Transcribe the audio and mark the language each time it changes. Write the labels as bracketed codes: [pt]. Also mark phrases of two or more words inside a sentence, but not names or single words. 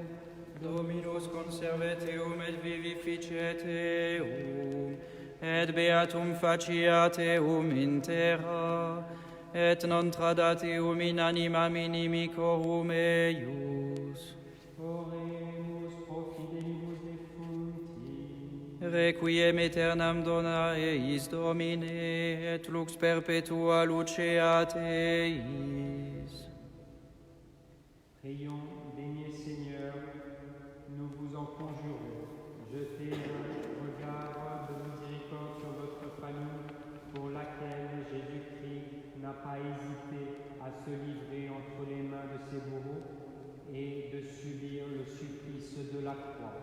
[la] Dominus conservet eum et vivificet eum, et beatum faciat eum in terra, et non tradat eum in animam inimicorum eius. oremus pro fidelibus defuncti, Requiem aeternam dona eis Domine, et lux perpetua luceat eis. [fr] Prions, béni Seigneur, nous vous en conjurons. Jetez un regard de miséricorde sur votre famille, pour laquelle Jésus-Christ n'a pas hésité à se livrer entre les mains de ses bourreaux et de subir le supplice de la croix.